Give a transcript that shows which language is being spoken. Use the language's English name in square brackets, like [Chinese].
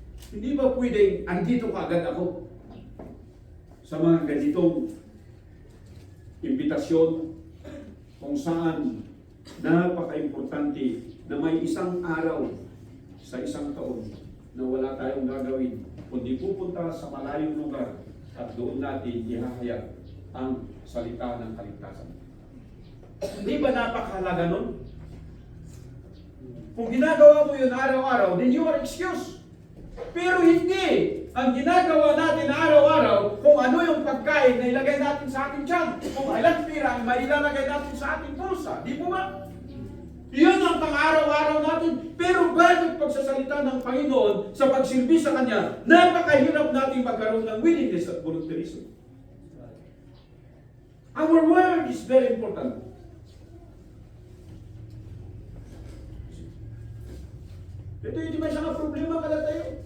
[Filipino] Hindi ba pwedeng andito ka agad ako sa mga ganitong imbitasyon kung saan napaka-importante na may isang araw sa isang taon na wala tayong gagawin, kundi pupunta sa malayong lugar at doon natin ihahayag ang salita ng kaligtasan. Hindi ba napakahalaga nun? [English] Kung ginagawa mo yun araw-araw, then you are excused. [Filipino] Pero hindi. Ang ginagawa natin araw-araw, kung ano yung pagkain na ilagay natin sa ating tiyan, kung ilang pira ang mailalagay natin sa ating bulsa, di po ba? Iyon ang pang-araw-araw natin. Pero bakit pagsasalita ng Panginoon sa pagsilbi sa Kanya, napakahirap natin magkaroon ng willingness at volunteerism. [English] Our word is very important. [Filipino] Ito hindi ba siya problema kada tayo?